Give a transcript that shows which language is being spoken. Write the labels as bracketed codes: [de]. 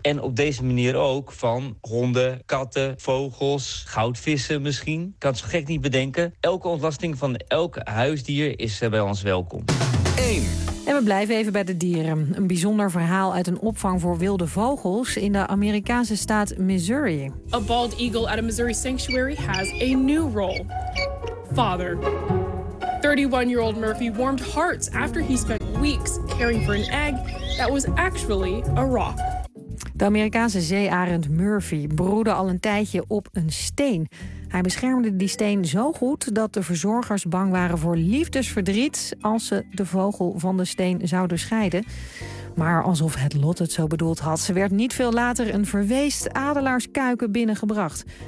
[nl] En op deze manier ook van honden, katten, vogels, goudvissen misschien. Ik kan het zo gek niet bedenken. Elke ontlasting van elk huisdier is bij ons welkom. En we blijven even bij de dieren. Een bijzonder verhaal uit een opvang voor wilde vogels in de Amerikaanse staat Missouri. [en] A bald eagle at a Missouri sanctuary has a new role. Father. 31-year-old Murphy warmed hearts after he spent weeks caring for an egg that was actually a rock. [nl] De Amerikaanse zeearend Murphy broedde al een tijdje op een steen. Hij beschermde die steen zo goed dat de verzorgers bang waren voor liefdesverdriet als ze de vogel van de steen zouden scheiden. Maar alsof het lot het zo bedoeld had, ze werd niet veel later een verweest adelaarskuiken binnengebracht.